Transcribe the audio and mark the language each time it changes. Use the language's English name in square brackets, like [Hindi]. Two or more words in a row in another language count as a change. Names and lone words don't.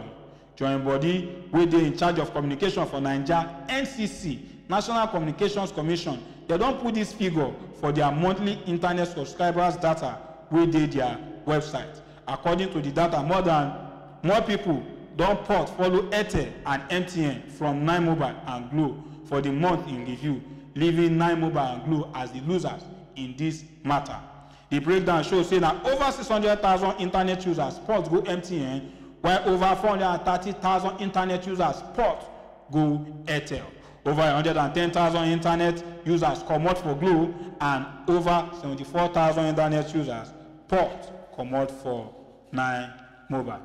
[Nigerian Pidgin] Join body wey dey in charge of communication for Nigeria, NCC, National Communications Commission, they don put this figure for their monthly internet subscribers data wey dey their website. According to the data, more people don port follow Airtel and MTN from 9mobile and Glo for the month in review, leaving 9mobile and Glo as the losers in this matter. The breakdown shows say na over 600,000 internet users port go MTN, while over 430,000 internet users port go Airtel. Over 110,000 internet users comot for Glo, and over 74,000 internet users port comot for 9mobile.